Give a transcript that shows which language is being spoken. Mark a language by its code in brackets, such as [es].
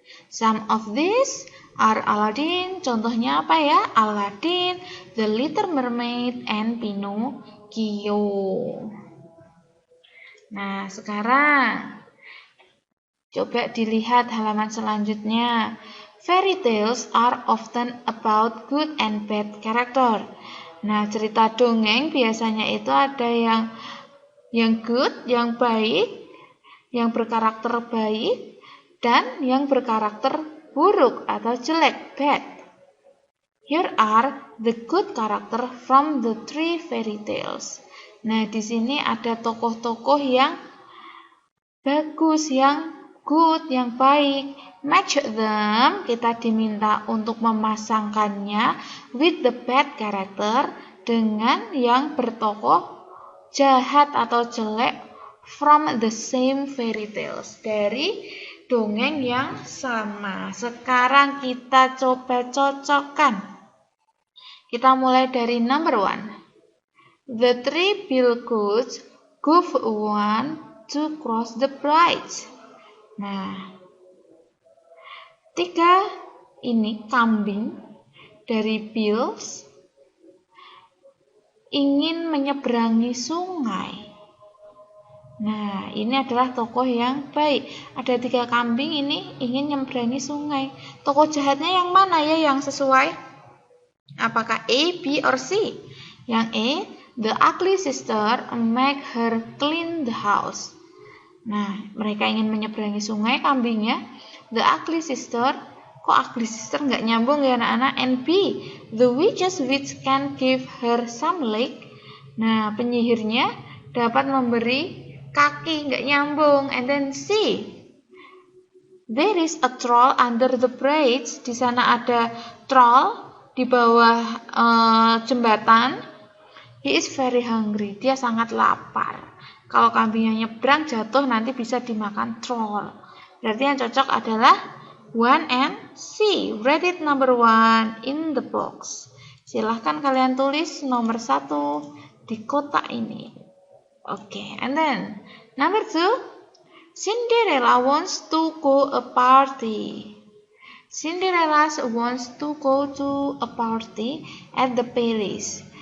[en] Some of these are Aladdin, [id] contohnya apa ya? [en] Aladdin, The Little Mermaid, and Pinocchio. [id] Nah, sekarang coba dilihat halaman selanjutnya. [en] Fairy tales are often about good and bad character. [id] Nah, cerita dongeng biasanya itu ada yang good, yang baik, yang berkarakter baik, dan yang berkarakter buruk atau jelek, bad. [en] Here are the good character from the 3 fairy tales. [id] Nah, di sini ada tokoh-tokoh yang bagus, yang good, yang baik. [en] Match them, [id] kita diminta untuk memasangkannya [en] with the bad character, [id] dengan yang bertokoh jahat atau jelek [en] from the same fairy tales, [id] dari dongeng yang sama. Sekarang kita coba cocokkan. Kita mulai dari number 1. [en] The 3 bilgoats gave one to cross the bridge. [id] Nah, 3 ini kambing dari Bills ingin menyeberangi sungai. Nah, ini adalah tokoh yang baik. Ada 3 kambing ini ingin menyeberangi sungai. Tokoh jahatnya yang mana ya yang sesuai? Apakah A, B, or C? Yang A, [en] the ugly sister make her clean the house. [id] Nah, mereka ingin menyeberangi sungai kambingnya. [en] The ugly sister, [id] kok ugly sister nggak nyambung ya anak-anak? [en] And B, the witches which can give her some leg. [id] Nah, penyihirnya dapat memberi kaki, nggak nyambung. [en] And then C, there is a troll under the bridge. [id] Di sana ada troll di bawah jembatan. [en] He is very hungry. [id] Dia sangat lapar. Kalau kambingnya nyebrang jatuh nanti bisa dimakan troll. Berarti yang cocok adalah 1 and C. [en] Write it number 1 in the box. [id] Silahkan kalian tulis nomor 1 di kotak ini. [en] Oke, and then number 2. Cinderella wants to go a party. Cinderella wants to go to a party at the palace.